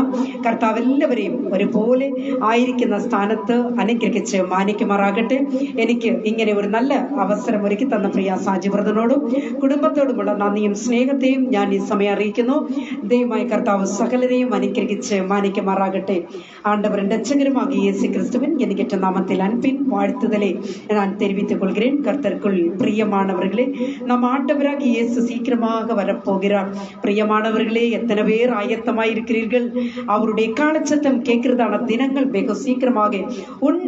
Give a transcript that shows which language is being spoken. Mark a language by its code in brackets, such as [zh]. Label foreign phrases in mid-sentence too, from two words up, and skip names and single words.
[ml] കർത്താവ് എല്ലാവരെയും ഒരുപോലെ ആയിരിക്കുന്ന സ്ഥാനത്ത് അനുഗ്രഹിച്ച് മാനിക്കുമാറാകട്ടെ. എനിക്ക് ഇങ്ങനെ ഒരു നല്ല അവസരം ഒരുക്കി തന്ന പ്രിയ സാജിവ്രതനോടും കുടുംബത്തോടുമുള്ള നന്ദിയും സ്നേഹത്തെയും ഞാൻ ഈ സമയം അറിയിക്കുന്നു. ദൈവമായ കർത്താവ് സകലരെയും അനുഗ്രഹിച്ച് മാനിക്കുമാറാകട്ടെ. [ta] ஆண்டவரின் ரட்சகருமாகிய இயேசு கிறிஸ்துவின் என்கிட்ட நாமத்தில் அன்பின் வாழ்த்துதலை நான் தெரிவித்துக் கொள்கிறேன். கர்த்தருக்குள் பிரியமானவர்களே, நம் ஆண்டவராகிய இயேசு சீக்கிரமாக வரப்போகிறார். பிரியமானவர்களே, எத்தனை பேர் ஆயத்தமாயிருக்கிறீர்கள்? அவருடைய காலச்சத்தம் கேட்கிறதான தினங்கள் வெகு சீக்கிரமாக உண்டு.